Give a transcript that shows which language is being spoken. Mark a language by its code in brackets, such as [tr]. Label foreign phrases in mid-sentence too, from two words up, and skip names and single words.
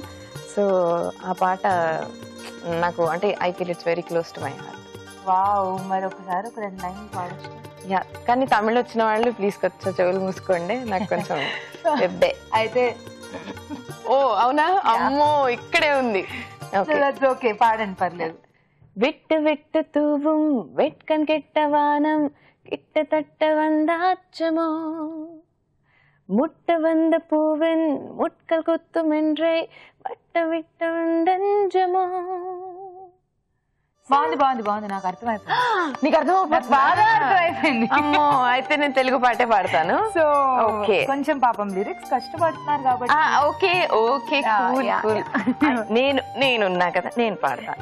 [en] సో [te] ఆ పాట నాకు అంటే [en] I feel it's very close to my heart. [te] వావ్, మరి ఒకసారి ఒక 2 లైన్లు పాడొచ్చు. యా, కానీ తమిళ వచ్చిన వాళ్ళు ప్లీజ్ కొంచెం చెవులు మూసుకోండి, నాకు కొంచెం పెద్దే అయితే. ఓ అవునా, అమ్మో ఇక్కడే ఉంది. ఓకే, పాడండి, పర్లేదు. [ta] விட்டு விட்டு தூவும் வெட்கன் கெட்ட வானம் கிட்ட தட்ட வந்தாச்சமோ முட்ட வந்த பூவின் முட்கள் குத்தும் என்றே வட்ட விட்ட வந்தஞ்சமோ. [te] బాగుంది, నాకు అర్థమైపోయింది. నీకు అర్థమైపోయింది? బాగా అర్థమైపోయింది. అమ్మో, అయితే నేను తెలుగు పాటే పాడతాను. సో ఓకే, కొంచెం పాపం లిరిక్స్ కష్టపడుతున్నారు కాబట్టి [en] Okay okay, cool cool. [te] నేనున్నా కదా, నేను పాడతాను.